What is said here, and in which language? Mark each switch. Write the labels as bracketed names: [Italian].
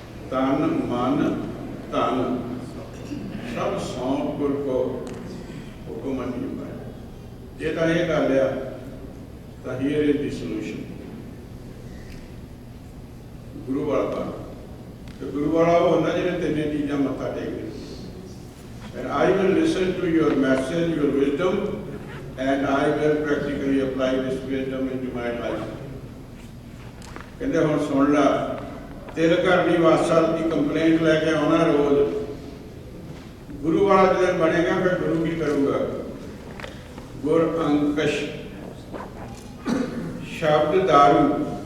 [Punjabi] ਤਨ ਮਨ ਧਨ ਸਭ ਸੌਂਪ ਗੁਰ ਕੋ ਹੁਕਮ ਨਹੀਂ ਪਾਇਆ। ਜੇ ਤਾਂ ਇਹ ਗੱਲ ਆ ਤਾਂ [English] Here is the solution. [Punjabi] ਗੁਰੂ ਵਾਲਾ ਤੇ ਗੁਰੂ ਵਾਲਾ ਉਹ ਹੁੰਦਾ ਜਿਹਨੇ ਤਿੰਨੇ ਚੀਜ਼ਾਂ ਮੱਥਾ ਟੇਕਦੇ। [English] And I will listen to your message, your wisdom, and I will practically apply this wisdom into my life। [Punjabi] ਕਹਿੰਦੇ ਹੁਣ ਸੁਣ ਲਾ, ਤਿਲ ਘਰ ਦੀ ਵਾਸਾ ਦੀ ਕੰਪਲੇਂਟ ਲੈ ਕੇ ਆਉਣਾ ਰੋਜ਼। ਗੁਰੂ ਵਾਲਾ ਜਦੋਂ ਬਣੇਗਾ ਫਿਰ ਗੁਰੂ ਕੀ ਕਰੂਗਾ? ਗੁਰ ਅੰਕਸ਼ ਸ਼ਬਦ ਦਾਰੂ।